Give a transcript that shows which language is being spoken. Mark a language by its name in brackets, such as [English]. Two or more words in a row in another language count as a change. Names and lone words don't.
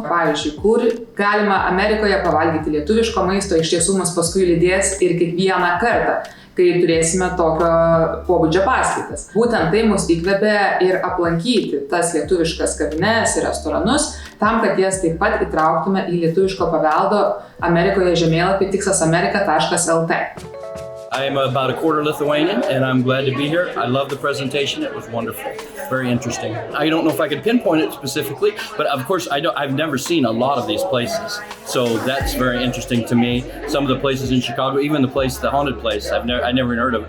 [Lithuanian] Pavyzdžiui, kur galima Amerikoje pavalgyti lietuviško maisto, iš tiesų mus paskui lydės ir kiekvieną kartą, kai turėsime tokio pobūdžio paskaitas. Būtent tai mus įkvėpė ir aplankyti tas lietuviškas kavines ir restoranus, tam, kad jas taip pat įtrauktume į lietuviško paveldo Amerikoje žemėlapį tikslasamerika.lt. [English] I am about a quarter Lithuanian, and I'm glad to be here. I love the presentation. It was wonderful. Very interesting. I don't know if I could pinpoint it specifically, but of course I've never seen a lot of these places. So that's very interesting to me. Some of the places in Chicago, even the haunted place, I never heard of.